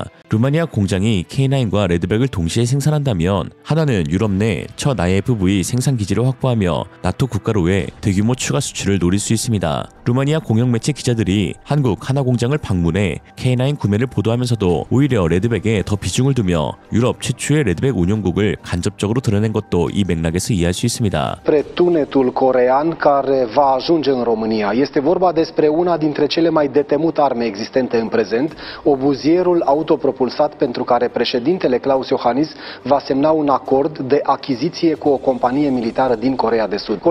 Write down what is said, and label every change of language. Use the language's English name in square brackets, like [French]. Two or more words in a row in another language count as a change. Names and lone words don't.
[Korean] 루마니아 공장이 K9과 레드백을 동시에 생산한다면 하나는 유럽 내 첫 IFV 생산 기지를 확보하며 나토 국가로의 대규모 추가 수출을 노릴 수 있습니다. 루마니아 공영 매체 기자들이 한국 하나 공장을 방문해 K9 구매를 보도하면서도 오히려 레드백에 더 비중을 두며 유럽 최초의 레드백 운용국을 간접적으로 드러낸 것도 이 맥락에서 이해할 수 있습니다. [Romanian] Tunetul corean care va ajunge în România. Este vorba despre una dintre cele mai detemute arme existente în prezent, obuzierul autopropulsat pentru care președintele Klaus Iohannis va semna un acord de achiziție cu o companie militară din Coreea de Sud.